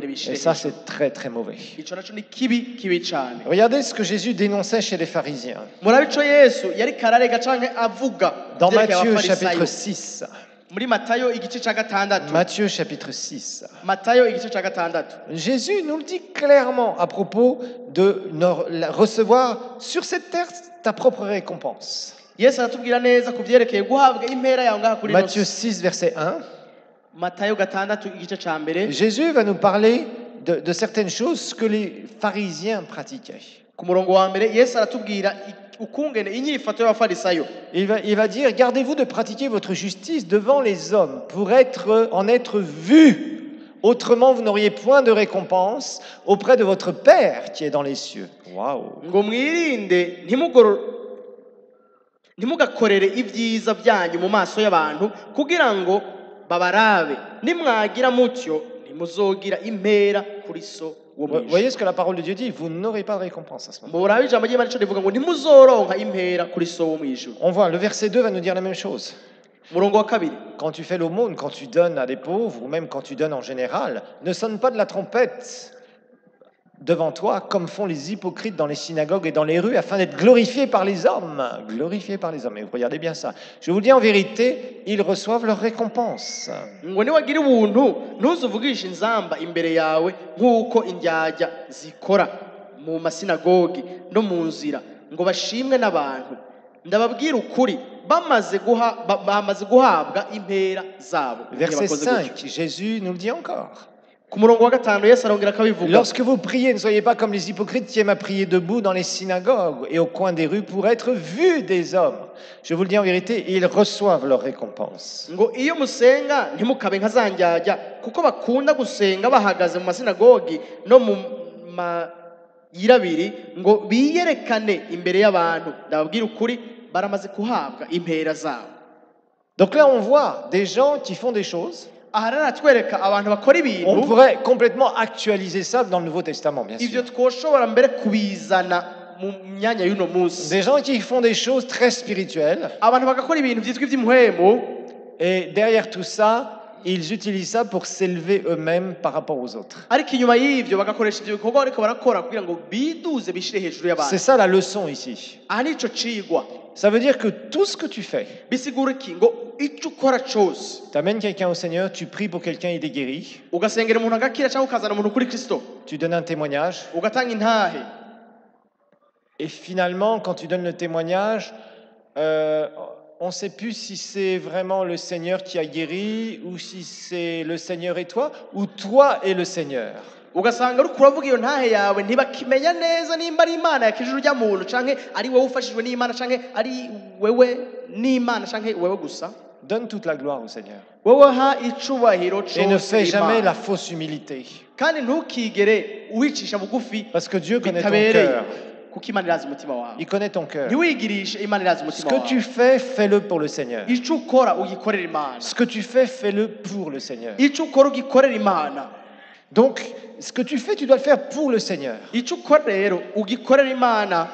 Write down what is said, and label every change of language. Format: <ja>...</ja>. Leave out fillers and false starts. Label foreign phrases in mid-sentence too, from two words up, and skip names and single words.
<fr>Et</fr> <rn>bishire</rn> <fr>ça,</fr> <rn>hejuru.</rn> <fr>c'est très, très mauvais.</fr> <rn>ico naco ni kibi cane.</rn> <fr>Regardez ce que Jésus dénonçait chez les pharisiens.</fr> <rn>murabe ico yesu yari kararega canke avuga</rn> <fr>Dans</fr> <rn>vyerekeye</rn> <fr>Matthieu</fr> <rn>abafarisayo.</rn> <fr>chapitre 6.</fr> <rn>muri matayo igice ca gatandatu</rn> <fr>Matthieu chapitre 6.</fr> <rn>matayo igice ca gatandatu</rn> <fr>Jésus nous le dit clairement à propos de recevoir sur cette terre ta propre récompense.</fr> <rn>yesu aratubwira neza ku vyerekeye guhabwa impera yawe ngaha kuri</rn> <fr>Matthieu</fr> <rn>ino</rn> <fr>6, verset 1.</fr> <rn>matayo gatandatu igice ca mbere</rn> <fr>Jésus va nous parler de certaines choses que les pharisiens pratiquaient.</fr> <rn>ku murongo wa mbere yesu aratubwira ukungene inyifato y'abafarisayo.</rn> <fr>Il va dire, gardez-vous de pratiquer votre justice devant les hommes pour en être vus. Autrement, vous n'auriez point de récompense auprès de votre Père qui est dans les cieux. Waouh!</fr> <rn>ngo mwirinde ntimugakorere ibyiza byanyu mu maso y'abantu kugira ngo babarabe nimwagira mutyo ntimuzogira impera kuri so wo</rn> <fr>Vous</fr> <rn>mwijuru.</rn> <fr>voyez ce que la parole de Dieu dit? Vous n'aurez pas de récompense à ce moment.</fr> <rn>murabe ijambo ry'imana ico rivuga ngo ntimuzoronka impera kuri so wo mwijuru.</rn> <fr>On voit, le verset 2 va nous dire la même chose.</fr> <rn>murongo wa kabiri</rn> <fr>Quand tu fais l'aumône, quand tu donnes à des pauvres, ou même quand tu donnes en général, ne sonne pas de la trompette devant toi, comme font les hypocrites dans les synagogues et dans les rues, afin d'être glorifiés par les hommes. Glorifiés par les hommes. Et vous regardez bien ça. Je vous le dis en vérité, ils reçoivent leur récompense.</fr> <rn>ngo niwagira ubuntu ntuzuvugishe inzamba imbere yawe nk'uko indyarya zikora mu masinagogi no mu nzira ngo bashimwe n'abantu. ndababwira ukuri bamaze guhabwa impera zabo.</rn> <fr>Verset 5, Jésus nous le dit encore.</fr> <rn>ku murongo wa gatanu yesu arongera akabivuga</rn> <fr>Lorsque vous priez, ne soyez pas comme les hypocrites qui aiment à prier debout dans les synagogues et au coin des rues pour être vus des hommes. Je vous le dis en vérité, ils reçoivent leur récompense.</fr> <rn>ngo iyo musenga ntimukabe nka za ndyarya kuko bakunda gusenga bahagaze mu masinagogi no mu mayirabiri ngo biyerekane imbere y'abantu. ndababwira ukuri baramaze kuhabwa impera zabo.</rn> <fr>Donc là, on voit des gens qui font des choses.</fr> <rn>aha rero aratwereka abantu bakora</rn> <fr>On</fr> <rn>ibintu</rn> <fr>pourrait complètement actualiser ça dans le Nouveau Testament, bien</fr> <rn>ivyo</rn> <fr>sûr.</fr> <rn>twoshobora mbere kubizana mu myanya y'uno munsi.</rn> <fr>Des gens qui font des choses très spirituelles.</fr> <rn>abantu bagakora ibintu vyitwa ivy'impwemu</rn> <fr>Et derrière tout ça, ils utilisent ça pour s'élever eux-mêmes par rapport aux autres.</fr> <rn>ariko inyuma y'ivyo bagakoresha ivyo bikorwa bariko barakora kugira ngo biduze bishire hejuru</rn> <fr>C'est</fr> <rn>y'abantu.</rn> <fr>ça la leçon ici.</fr> <rn>aha nico cigwa</rn> <fr>Ça veut dire que tout ce que tu fais,</fr> <rn>bisigura iki ngo ico ukora cose</rn> <fr>tu amènes quelqu'un au Seigneur, tu pries pour quelqu'un, il est guéri,</fr> <rn>ugasengera umuntu agakira cyangwa ukazana umuntu kuri kristo</rn> <fr>tu donnes un témoignage,</fr> <rn>ugatanga intahe</rn> <fr>et finalement, quand tu donnes le témoignage, on ne sait plus si c'est vraiment le Seigneur qui a guéri, ou si c'est le Seigneur et toi, ou toi et le Seigneur.</fr> <rn>ugasanga uri kuravuga iyo ntahe yawe ntibakimenya neza nimba ari imana yakijije urya muntu canke ari wowe ufashijwe n'imana canke ari wewe n'Imana canke wewe gusa</rn> <fr>Donne toute la gloire au Seigneur.</fr> <rn>wewe ha icubahiro</rn> <fr>Et ne</fr> <rn>cose</rn> <fr>fais jamais la</fr> <rn>Imana</rn> <fr>fausse humilité.</fr> <rn>kandi ntukigere uwicisha bugufi</rn> <fr>Parce que Dieu connaît ton</fr> <rn>bitabereye</rn> <fr>cœur.</fr> <rn>kuko Imana irazi umutima wawe</rn> <fr>Il connaît ton cœur.</fr> <rn>ntiwigirishe Imana irazi</rn> <fr>Ce</fr> <rn>umutima</rn> <fr>que tu</fr> <rn>wawe</rn> <fr>fais, fais-le pour le Seigneur.</fr> <rn>ico ukora ugikorera Imana</rn> <fr>Ce que tu fais, fais-le pour le Seigneur.</fr> <rn>ico ukora ugikorera Imana</rn> <fr>Donc, ce que tu fais, tu dois le faire pour le Seigneur.</fr> <rn>ico ukora rero ugikorera Imana</rn>